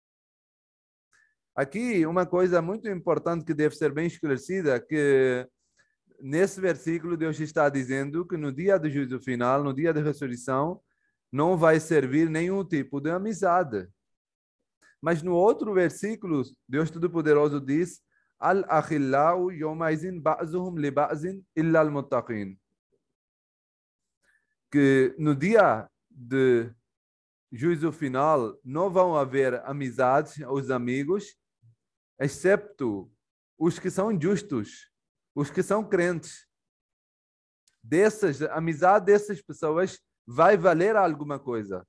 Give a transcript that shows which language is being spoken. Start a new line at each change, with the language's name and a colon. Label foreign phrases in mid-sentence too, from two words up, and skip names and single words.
Portuguese: Aqui, uma coisa muito importante que deve ser bem esclarecida, que nesse versículo Deus está dizendo que no dia do juízo final, no dia da ressurreição, não vai servir nenhum tipo de amizade. Mas no outro versículo, Deus Todo-Poderoso diz:
Arabic: الأخلاء يومئذ بعضهم لبعض إلا المتقين.
Portuguese: Que no dia de juízo final não vão haver amizades, os amigos, excepto os que são justos, os que são crentes. A amizade dessas pessoas vai valer alguma coisa.